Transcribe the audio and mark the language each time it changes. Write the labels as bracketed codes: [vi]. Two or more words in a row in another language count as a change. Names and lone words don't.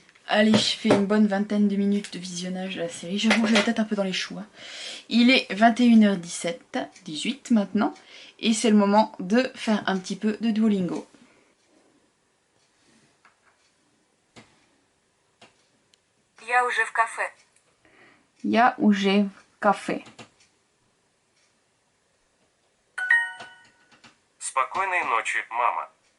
[fr] Allez, je fais une bonne vingtaine de minutes de visionnage de la série. J'avoue, j'ai la tête un peu dans les choux. Il est 21h17, 18 maintenant. Et c'est le moment de faire un petit peu de Duolingo. [ru] Я уже в кафе. Я уже в кафе. Спокойной ночи, мама.